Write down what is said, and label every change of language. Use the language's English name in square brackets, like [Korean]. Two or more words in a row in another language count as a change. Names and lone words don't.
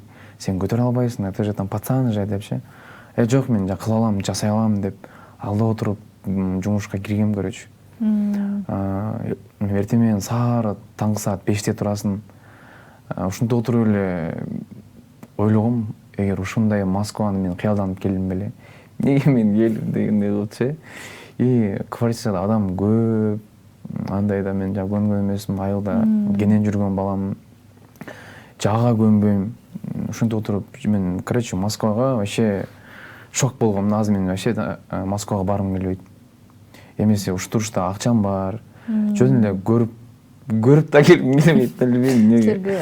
[Kyrgyz] Сен көтөрө албайсың, [Russian] ты же там пацан же [Kyrgyz] депчи. Жок, мен кыла алам, жасай алам деп алдап отуруп жумушка киргем, короче. Эртең менен таңкы саат 5-те турасың. Ушунда отуруп эле ойлогом, эгер ушундай Москваны мен кыялданып келдим беле, неге мен келдім дегендей кылчу. И квартирада адам көп, андай да мен жаңа көнгөн эмесмин, айылда кенен жүргөн баламын. Жага көнбөйм. Ошентип отуруп мен, короче, Москвага вообще шок болгом. Азыр мен вообще Москвага баргым келбейт. Эмесе уштурушта акчам бар. Жөн эле көрүп да келгим келбейт, билбейм эмнеге.